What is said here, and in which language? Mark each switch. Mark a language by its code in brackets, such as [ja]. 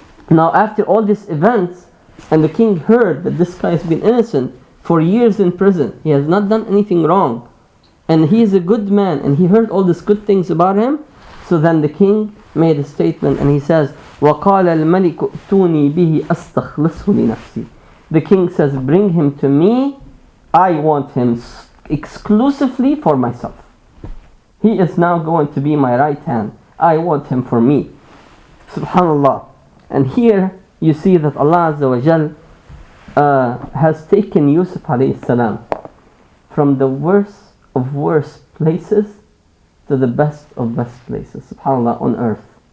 [en] Now after all these events, and the king heard that this guy has been innocent for years in prison, he has not done anything wrong, and he is a good man, and he heard all these good things about him, so then the king made a statement, and he says, [ar] وقال الملك ائتوني به أستخلصه لنفسي. [en] The king says, bring him to me. I want him exclusively for myself. He is now going to be my right hand. I want him for me. Subhanallah. And here you see that Allah Azza wa Jal has taken Yusuf alayhi salam from the worst of worst places to the best of best places, subhanallah, on earth.